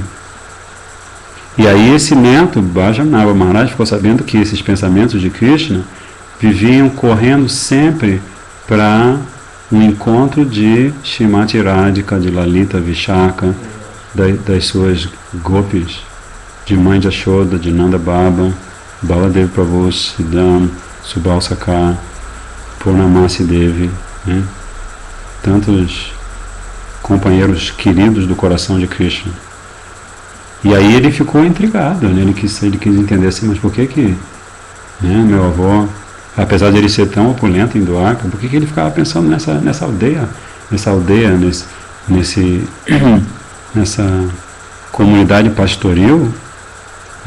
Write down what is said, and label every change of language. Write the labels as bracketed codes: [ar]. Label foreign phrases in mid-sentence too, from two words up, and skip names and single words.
[pt] E aí esse neto, Vajranabha Maharaj, ficou sabendo que esses pensamentos de Krishna viviam correndo sempre para um encontro de Shrimati Radhika, de Lalita Vishaka, das suas gopis, de mãe de Yashoda, de Nanda Baba, Baladev Prabhu, Siddham, Subal Sakar, Purnamasi Devi, né? Tantos companheiros queridos do coração de Krishna. E aí ele ficou intrigado, né? Ele quis entender assim, mas por que né, meu avô, apesar de ele ser tão opulento em Dwarka, por que ele ficava pensando nessa aldeia, nessa comunidade pastoril, né?